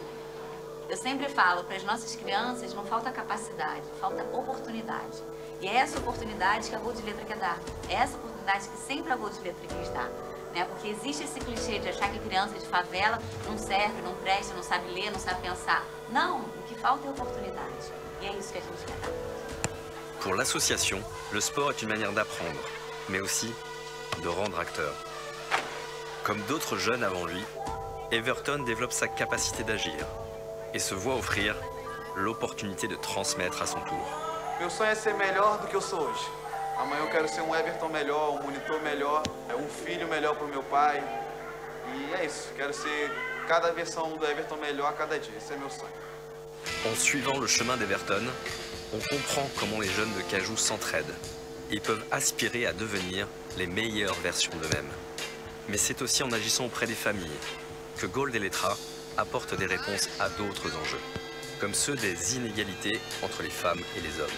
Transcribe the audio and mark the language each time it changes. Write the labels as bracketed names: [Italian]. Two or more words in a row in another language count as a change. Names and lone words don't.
[Portuguese] Eu sempre falo, para as nossas crianças não falta capacidade, falta oportunidade. E é essa oportunidade que a Gol de Letra quer dar. É essa oportunidade que sempre a Gol de Letra quis dar. Né? Porque existe esse clichê de achar que criança de favela não serve, não presta, não sabe ler, não sabe pensar. Não, o que falta é oportunidade. E é isso que a gente quer dar. [French] Pour l'association, le sport est une manière d'apprendre, mais aussi de rendre acteur. Comme d'autres jeunes avant lui, Everton développe sa capacité d'agir et se voit offrir l'opportunité de transmettre à son tour. [Portuguese] Meu sonho é ser melhor do que eu sou hoje. Amanhã eu quero ser um Everton melhor, um monitor melhor, um filho melhor para o meu pai. E é isso, quero ser cada versão do Everton melhor a cada dia. Esse é meu sonho. [French] En suivant le chemin d'Everton, on comprend comment les jeunes de Caju s'entraident et peuvent aspirer à devenir les meilleures versions d'eux-mêmes. Mais c'est aussi en agissant auprès des familles que Gol de Letra apporte des réponses à d'autres enjeux, comme ceux des inégalités entre les femmes et les hommes.